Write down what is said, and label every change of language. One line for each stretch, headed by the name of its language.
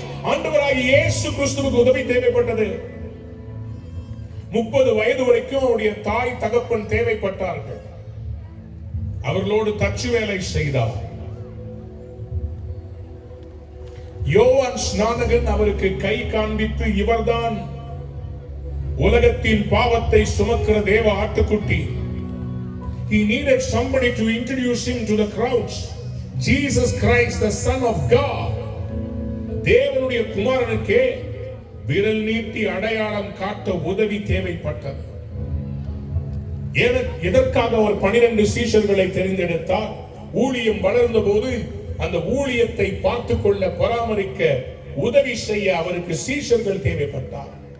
Tamil: ஆண்டவராகிய இயேசு கிறிஸ்துவுக்கு உதவி தேவைப்பட்டது. 30 வயது வரைக்கும் அவருடைய தாய் தகப்பன் தேவைப்பட்டார்கள். அவர்களோடு தச்சு வேலை செய்தார். யோவான் ஸ்நானகன் அவருக்கு கை காண்பித்து, இவர்தான் உலகத்தின் பாவத்தை சுமக்கிற தேவ ஆட்டுக்குட்டி.
English: He needed somebody to introduce him to the crowds. Jesus Christ, the Son of God.
Tamil: தேவனுடைய குமாரனுக்கே விரல் நீட்டி அடையாளம் காட்ட உதவி தேவைப்பட்டது. எதற்காக அவர் 12 சீஷர்களை தெரிந்தெடுத்தார்? ஊழியம் வளர்ந்த போது அந்த ஊழியத்தை பார்த்துக் கொள்ள, பராமரிக்க, உதவி செய்ய அவருக்கு சீஷர்கள் தேவைப்பட்டார்.